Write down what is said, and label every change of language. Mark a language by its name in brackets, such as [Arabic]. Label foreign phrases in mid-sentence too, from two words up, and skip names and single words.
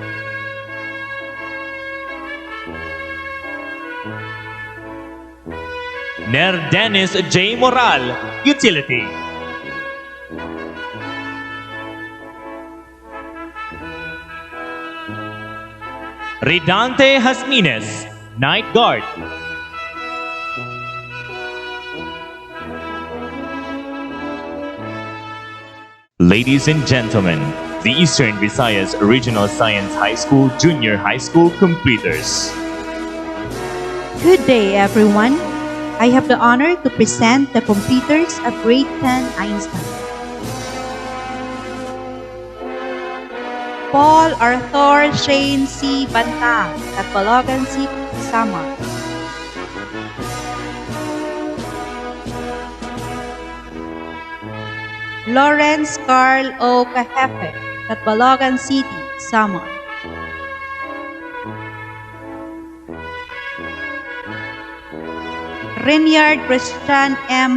[English] Ner Dennis J. Moral, Utility. Ridante Hasmines, Night Guard. Ladies and gentlemen, the Eastern Visayas Regional Science High School Junior High School completers. Good day, everyone. I have the honor to present the completers of Grade 10 Einstein. Paul Arthur Shane C. Bantang, Catbalogan City, Samar. Lawrence Carl O. Cajefe, Catbalogan City, Samar. Rinyard Christian M.